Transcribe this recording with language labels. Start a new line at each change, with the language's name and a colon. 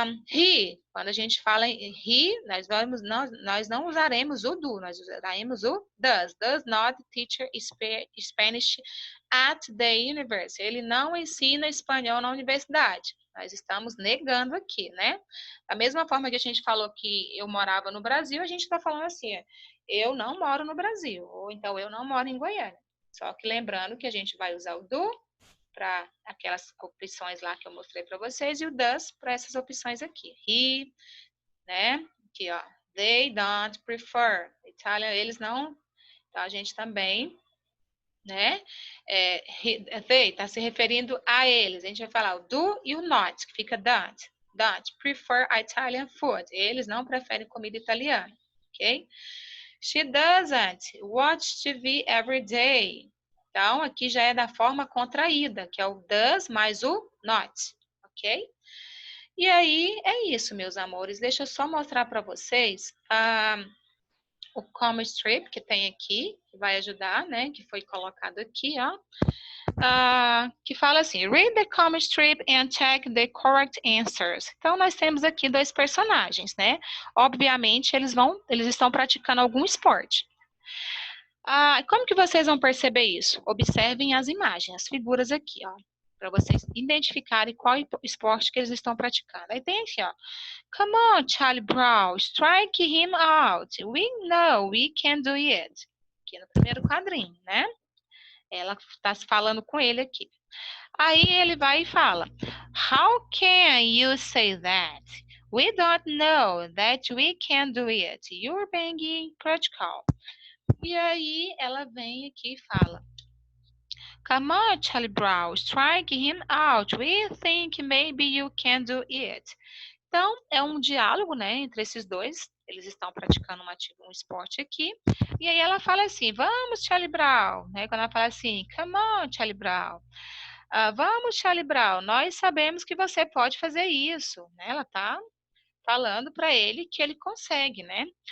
Portuguese: He, quando a gente fala em he, nós não usaremos o do, nós usaremos o does.
English: Does not teach Spanish at the university.
Portuguese: Ele não ensina espanhol na universidade. Nós estamos negando aqui, né? Da mesma forma que a gente falou que eu morava no Brasil, a gente está falando assim, eu não moro no Brasil, ou então eu não moro em Goiânia. Só que lembrando que a gente vai usar o do para aquelas opções lá que eu mostrei para vocês, e o does para essas opções aqui. He, né? Aqui, ó.
English: They don't prefer.
Portuguese: Itália, eles não. Então, a gente também, né? They está se referindo a eles. A gente vai falar o do e o not, que fica don't.
English: Don't prefer Italian food.
Portuguese: Eles não preferem comida italiana, ok?
English: She doesn't watch TV every day.
Portuguese: Então, aqui já é da forma contraída, que é o does mais o not, ok? E aí, é isso, meus amores. Deixa eu só mostrar para vocês o comment strip que tem aqui, que vai ajudar, né? Que foi colocado aqui, ó. Que fala assim,
English: read the comment strip and check the correct answers.
Portuguese: Então, nós temos aqui dois personagens, né? Obviamente, eles estão praticando algum esporte. Como que vocês vão perceber isso? Observem as imagens, as figuras aqui, ó, para vocês identificarem qual esporte que eles estão praticando. Aí tem aqui, ó,
English: come on, Charlie Brown, strike him out. We know we can do it.
Portuguese: Aqui no primeiro quadrinho, né? Ela está falando com ele aqui. Aí ele vai e fala,
English: how can you say that? We don't know that we can do it. You're being practical.
Portuguese: E aí ela vem aqui e fala,
English: come on, Charlie Brown, strike him out. We think maybe you can do it.
Portuguese: Então, é um diálogo, né, entre esses dois. Eles estão praticando um esporte aqui. E aí ela fala assim, vamos, Charlie Brown. Né? Quando ela fala assim,
English: come on, Charlie Brown.
Portuguese: Vamos, Charlie Brown, nós sabemos que você pode fazer isso. Né? Ela tá falando para ele que ele consegue, né?